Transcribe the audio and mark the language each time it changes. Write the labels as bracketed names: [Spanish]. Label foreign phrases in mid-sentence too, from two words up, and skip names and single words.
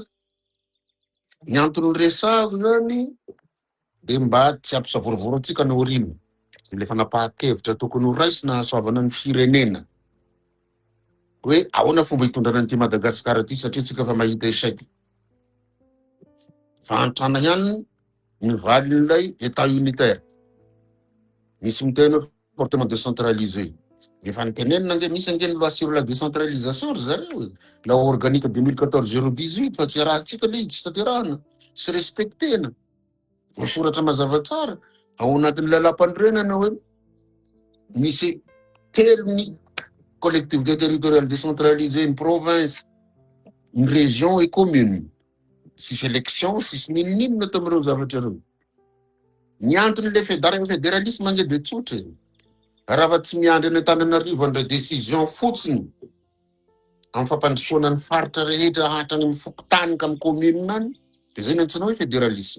[Malagasy] Ny antony resako zany de mba tsy ampisavorovoro antsika ny orino, le fanapahan-kevitra tokony ho raisy na hasoavana ny firenena hoe ahoana fomba hitondrana an'ity Madagasikara ty, satria tsika fa mahita échec. Fa antrana ihany ny valin'ilay [French] état unitaire. [Malagasy] Misy miteny hoe [French] fortement décentralisé. [Malagasy] Efa nitenenina nge, misy ange ny [French] loi sur la décentralisation [Malagasy] ry zareo, [French] la organique [Malagasy] 2014-018, fa tsy raha tsika le tsy taterahana, tsy respectena. Voasoratra mazava tsara ao anatin'ny lalam-panorenana hoe misy telo ny [French] collectivité territoriale décentralisée, une province, une région et commune. [Malagasy] Sisy élection, sisy ninonino tamin'ireo zavatra reo. Ny antony le fédéralisme ange de tsotra. Raha fa tsy miandry any Antananarivo andray décision fotsiny amin'ny fampandrosoana ny faritra rehetra hatrany amin'ny fokotany ka amin'ny commune any, de zay no antsoina hoe fédéralisme.